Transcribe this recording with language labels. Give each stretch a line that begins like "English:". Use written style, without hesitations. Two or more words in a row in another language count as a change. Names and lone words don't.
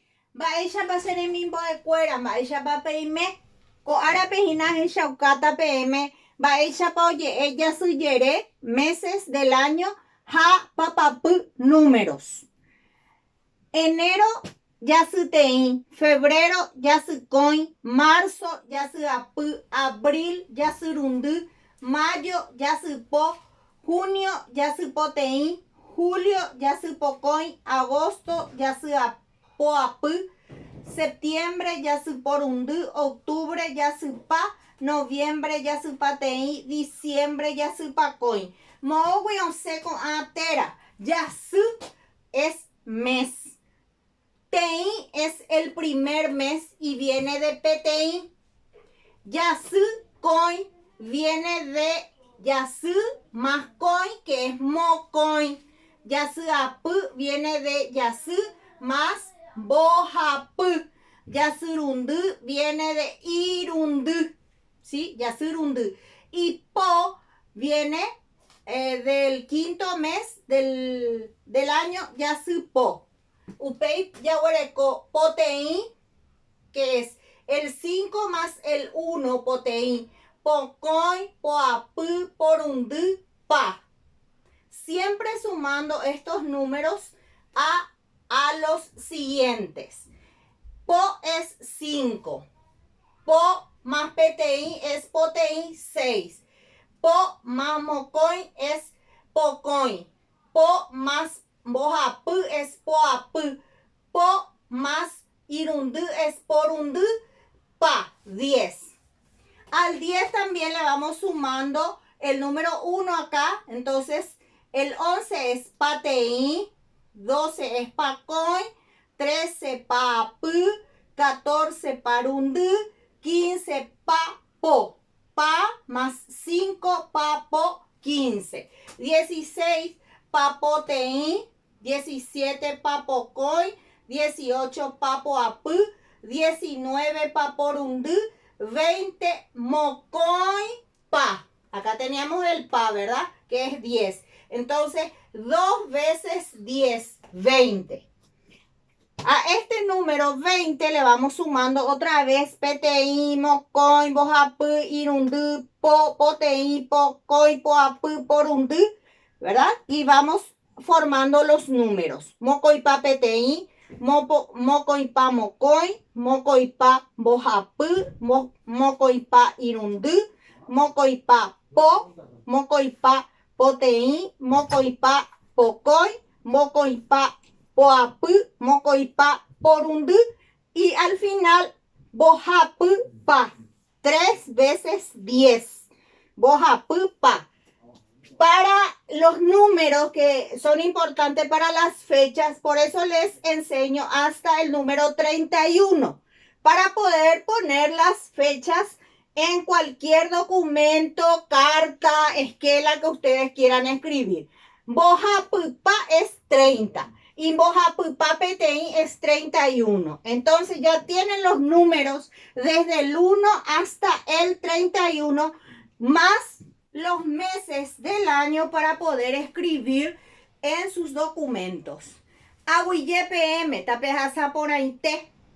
Guarani: Mba'éichapa che remimbo'ekuéra, mba'éichapa peime. Ko árape hína hechaukáta peẽme mba'éichapa oje'e jasyjere
Spanish: meses del año
Guarani: ha papapy números. Enero jasyteĩ, febrero jasykói, marzo jasyapy, abril jasyrundy, mayo jasypo, junio jasypoteĩ, julio jasypokõi, agosto jasyapoapy, septiembre jasyporundy, octubre jasypa, noviembre jasypateĩ, diciembre jasypakõi. Mo'õgui osẽ ko'ã térã.
Spanish: Jasy es mes. Teĩ es el primer mes y viene de peteĩ. Jasykõi viene de jasy más kõi, que es mokõi. Jasyapy viene de jasy más mbohapy. Jasyrundy viene de irundy, ¿sí?
Guarani: Jasyrundy.
Spanish: Y po viene del quinto mes del año,
Guarani: jasypo. Upéi yaguareko poteĩ,
Spanish: que es el 5 más el 1 poteĩ.
Guarani: Pokõi, poapy, porundy, pa.
Spanish: Siempre sumando estos números a los siguientes. Po es 5. Po más peteĩ es poteĩ 6. Po más mokõi es pokõi. Po más mbohapy es poapy. Po más irundy es
Guarani: porundy, pa,
Spanish: 10. Al 10 también le vamos sumando el número 1 acá. Entonces, el 11 es pateĩ, 12 es pakõi, 13 paapy, 14 parundy, 15 papo. Pa más 5, papo, 15.
Guarani: 16 papoteĩ, 17 papokõi, 18 papoapy, 19 paporundy, 20 mokõi, pa.
Spanish: Acá teníamos el pa, ¿verdad? Que es 10. Entonces, 2 veces 10, 20. A este número 20 le vamos sumando otra vez
Guarani: peteĩ, mokõi, mbohapy, irundy, po, poteĩ, pokõi, poapy, porundy,
Spanish: ¿verdad? Y vamos formando los números.
Guarani: Mokoipa peteĩ, mokoipa mokõi, mokoipa mbohapy, mokoipa irundy, mokoipa po, mokoipa poteĩ, mokoipa pokõi, mokoipa poapy, mokoipa porundy
Spanish: y al final
Guarani: mbohapy pa.
Spanish: 3 veces 10.
Guarani: Mbohapy pa.
Spanish: Para los números que son importantes para las fechas, por eso les enseño hasta el número 31, para poder poner las fechas en cualquier documento, carta, esquela que ustedes quieran escribir.
Guarani: Mbohapy pa
Spanish: es 30 y
Guarani: mbohapy pa peteĩ
Spanish: es 31. Entonces ya tienen los números desde el 1 hasta el 31 más los meses del año para poder escribir en sus documentos.
Guarani: Aguille PM, tapejasa por ahí te.